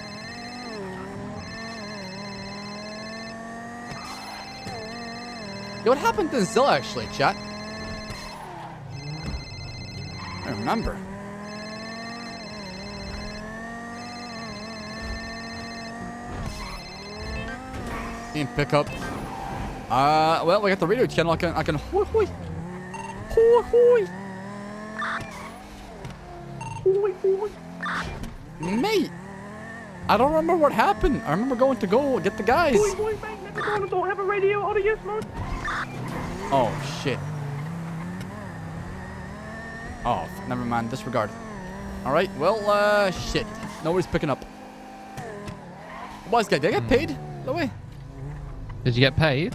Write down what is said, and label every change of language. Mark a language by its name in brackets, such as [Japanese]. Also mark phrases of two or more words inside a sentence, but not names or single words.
[English] Yo, what happened to Zilla actually, chat? I remember. Didn't pick up. Well, we got the radio channel. I can hoi hoi. Hoi hoi. Hoi hoi. Mate, I don't remember what happened. I remember going to go get the guys. Hoi hoi, mate. Don't have a radio on you, smoke. Oh, shit. Oh, never mind. Disregard. All right. Well, shit. Nobody's picking up. Wise guy, did I get paid? No way. Did you get paid?